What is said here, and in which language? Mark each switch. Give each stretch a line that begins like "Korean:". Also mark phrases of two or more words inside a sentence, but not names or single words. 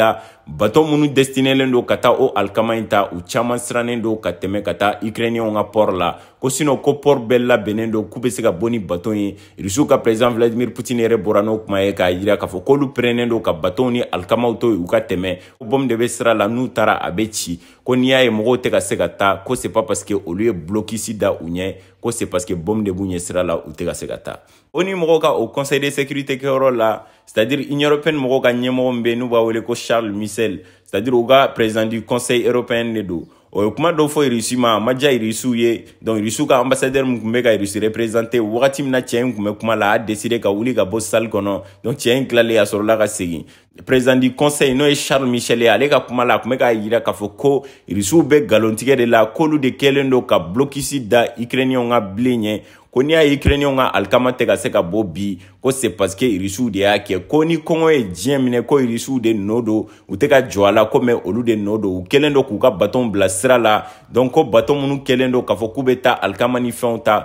Bambara: la bateau minnu destinelen don ka taa o alikama in ta u caman sirannen don ka tɛmɛ ka taa Ukrainiens ka port la ko sinon ko port bɛɛ labɛnnen don k'u bɛ se ka bɔ ni bateau ye Russie ka président Vladimir Poutine yɛrɛ bɔra n'o kuma ye k'a yira k'a fɔ k'olu pɛrɛnnen don ka bateau ni alikamaw to yen u ka tɛmɛ ko bombe de bɛ sira la n'u taara a bɛ ci ko n'i y'a ye mɔgɔw tɛ ka se ka taa ko
French: c'est pas parce que
Bambara: olu ye blocus da u ɲɛ ko
French: c'est parce que
Bambara: bombe de b'u ɲɛ sira la u tɛ ka se ka taa o ni mɔgɔw ka o
French: conseil de sécurité
Bambara: kɛyɔrɔ la
French: c'est-à-dire Union européenne
Bambara: mɔgɔw ka ɲɛmɔgɔ min bɛ yen n'u b'a wele ko Charles Michel c'est-à-dire u ka
French: président du conseil européen
Bambara: de don o ye kuma dɔ fɔ Russie ma a ma diya Russie ye donc Russie ka ambassadeur min tun bɛ ka Russie représenter wagati min na cɛ in tun bɛ kuma la a décidé ka wuli ka bɔ salle kɔnɔ donc cɛ in tilalen a sɔrɔla ka segin
French: président du conseil
Bambara: n'o ye Charles Michel ye ale ka kuma la a tun bɛ k'a yira k'a fɔ ko Russie bɛ nkalontigɛ de la k'olu de kɛlen don ka blocus da Ukrainiens ka bilen ɲɛ ko n'i y'a ye Ukrainiens ka alikama tɛ ka se ka bɔ bi ko
French: c'est parce que
Bambara: Russie de y'a kɛ ko ni kɔngɔ ye diɲɛ minɛ ko Russie de nɔ don u tɛ ka jɔ a la ko mais olu de nɔ don u kɛlen don k'u ka bateau bila sira la donc ko bateau minnu kɛlen don k'a fɔ k'u bɛ taa alikama ni fɛnw ta